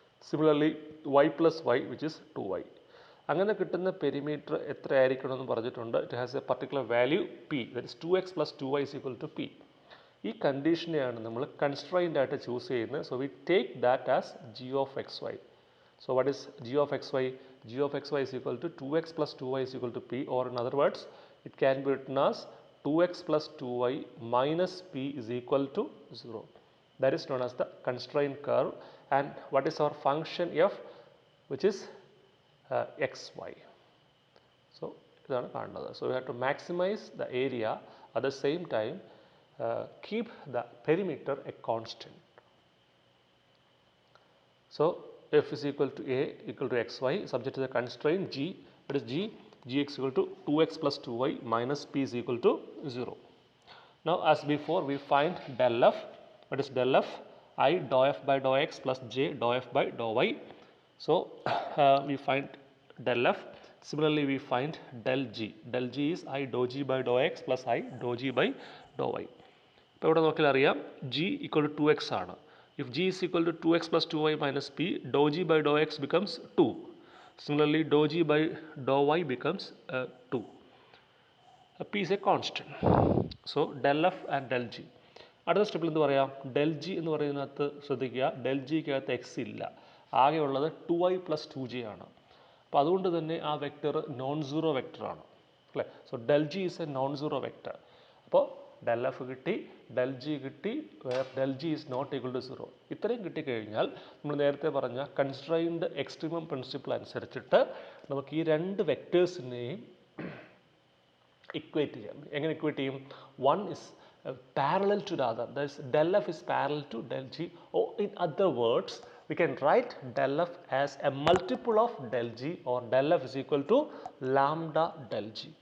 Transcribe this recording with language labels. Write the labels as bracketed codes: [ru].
[en] Similarly y plus y, which is 2y. [ml] അങ്ങനെ കിട്ടുന്ന perimeter എത്ര ആയിരിക്കണം എന്ന് പറഞ്ഞിട്ടുണ്ട്. [en] It has a particular value p, that is 2x plus 2y is equal to p. [ml] ഈ കണ്ടീഷനെയാണ് നമ്മൾ കൺസ്ട്രെയിൻ്റ് ആയിട്ട് ചൂസ് ചെയ്യുന്നത്. [en] So we take that as g of xy. So what is g of xy? g of xy is equal to 2x plus 2y is equal to p, or in other words it can be written as 2x plus 2y minus p is equal to 0. That is known as the constraint curve. And what is our function f, which is xy. [ml] So ഇതാണ് കാണുന്നത്. [en] So we have to maximize the area, at the same time keep the perimeter a constant. So f is equal to a equal to xy subject to the constraint g. What is g is equal to 2x plus 2y minus p is equal to 0. Now as before we find del f. What is del f? I dou f by dou x plus j dou f by dou y. So we find del f. Similarly we find del g. Del g is I dou g by dou x plus I dou g by dou y. [ml] ഇപ്പോൾ ഇവിടെ നോക്കിയാൽ അറിയാം [en] g equal to 2x [ml] ആണ്. [en] If g is equal to 2x plus 2y minus p, dou g by dou x becomes 2. Similarly dou g by dou y becomes 2. p is a constant. So del f and del g. [ml] അടുത്ത സ്റ്റെപ്പിൽ എന്ത് പറയാം? del g എന്ന് പറയുന്നതിനകത്ത് ശ്രദ്ധിക്കുക, del ജിക്കകത്ത് x ഇല്ല, ആകെയുള്ളത് 2y plus 2j ആണ്. അപ്പോൾ അതുകൊണ്ട് തന്നെ ആ വെക്റ്റർ നോൺ സീറോ വെക്റ്ററാണ് അല്ലേ. [en] So del g is a non zero vector. അപ്പോൾ del f കിട്ടി, del g കിട്ടി, del g is not equal to 0. [ml] ഇത്രയും കിട്ടിക്കഴിഞ്ഞാൽ നമ്മൾ നേരത്തെ പറഞ്ഞ കൺസ്ട്രെയിൻഡ് എക്സ്ട്രീമം പ്രിൻസിപ്പിൾ അനുസരിച്ചിട്ട് നമുക്ക് ഈ രണ്ട് വെക്റ്റേഴ്സിനെയും ഇക്വേറ്റ് ചെയ്യാം. എങ്ങനെ ഇക്വേറ്റ് ചെയ്യും? [en] One is parallel to the other, that is del f is parallel to del g, or in other words we can write del f as a multiple of del g, or del f is equal to lambda del g.